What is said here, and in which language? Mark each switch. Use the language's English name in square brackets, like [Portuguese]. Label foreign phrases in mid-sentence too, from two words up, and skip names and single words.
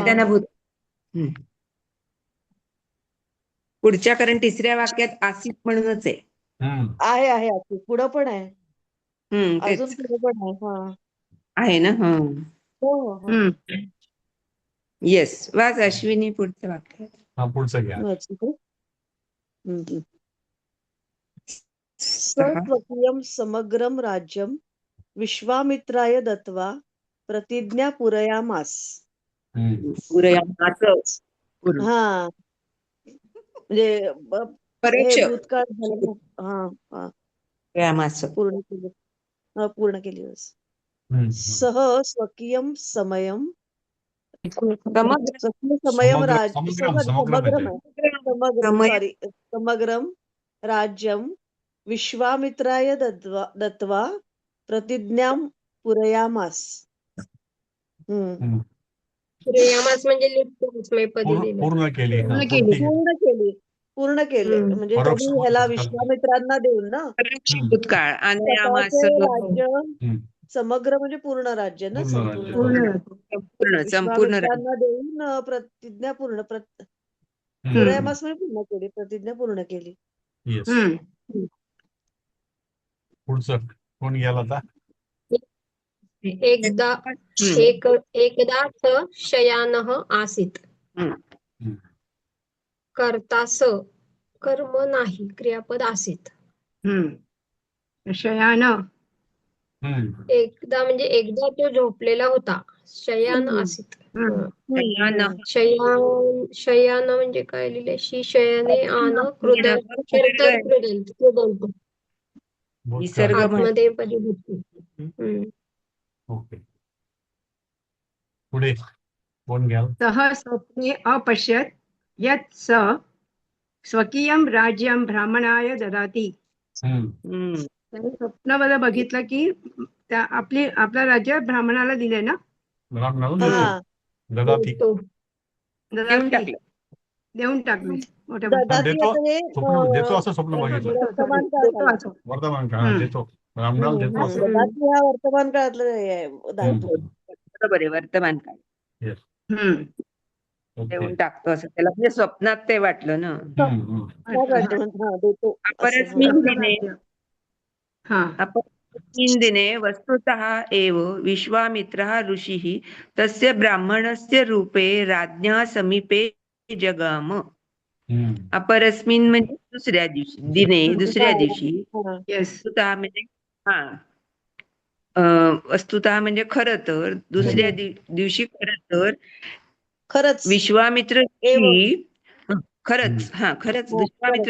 [Marathi] त्यांना पुढच्या, कारण तिसऱ्या वाक्यात आसित म्हणूनच आहे. आहे आसित पुढं पण आहे. अजून पुढे पण आहे ना. हो. येस, वाच अश्विनी पुढचं वाक्य. पुढचं घ्या. [Sanskrit] स्वकीयं समग्रं राज्यं विश्वामित्राय दत्त्वा प्रतिज्ञा पूरयामास. [Marathi] म्हणजे भूतकाळ पूर्ण केली. [Sanskrit] सह स्वकीयं समयं समग्रं राज्यं विश्वामित्राय दत्त्वा प्रतिज्ञां पूरयामास. [Marathi] पूरयामास म्हणजे पूर्ण केले म्हणजे त्यांनी ह्याला विश्वामित्रांना देऊन ना. भूतकाळ आणि राज्य समग्र म्हणजे पूर्ण राज्य ना. संपूर्ण देऊन प्रतिज्ञा पूर्ण. पूरयामास म्हणजे पूर्ण केली, प्रतिज्ञा पूर्ण केली. पुढचं कोण गेला आता? [Sanskrit] एकदा शयानः आसीत्. [Marathi] कर्ता कर्म नाही, क्रियापद आसीत्. शयान एकदा म्हणजे एकदा तो झोपलेला होता. [Sanskrit] शयान आसीत्. [Marathi] शयान म्हणजे काय लिहिले? [Sanskrit] शी शयने [Marathi] आन कृदंत आतमध्ये परिभूती. ओके, पुढे कोण घ्याल? [Sanskrit] सः स्वप्ने अपश्यत् यत् स स्वकीयं राज्यं ब्राह्मणाय ददाति. [Marathi] त्याने स्वप्नामध्ये बघितलं की आपला राज्य ब्राह्मणाला दिले ना. ददाती. तो देऊन टाकलं. देऊन टाकले मोठ्या भाषेत. ददाती देतो आता हे देतो असं स्वप्न बघितलं. वर्तमान काळ झाला. वर्तमान काळ हम्म. देतो. रामराम देतो असं. ददाती हा वर्तमान काळातलं हे आहे, धातू. बरोबर आहे, वर्तमान काळ. Yes. हम्म. Okay. देऊन टाकतो असं त्याला, म्हणजे स्वप्नात ते वाटलं ना. काय वाटतं म्हणतो, हा, देतो असं. [Sanskrit] अपरस्मिन् दिने [Marathi] हा [Sanskrit] अपरस्मिन् दिने वस्तुतः एव विश्वामित्रः ऋषिः तस्य ब्राह्मणस्य रूपे राज्ञः समीपे जगाम. [Marathi] अपरस्मिन् म्हणजे दुसऱ्या दिवशी, दिने दुसऱ्या दिवशी, हा. येस वस्तुतः म्हणजे वस्तुतः म्हणजे खरं तर, दुसऱ्या दिवशी खरं तर खरंच विश्वामित्र एव. ऋषी खरंच हो, विश्वामित्र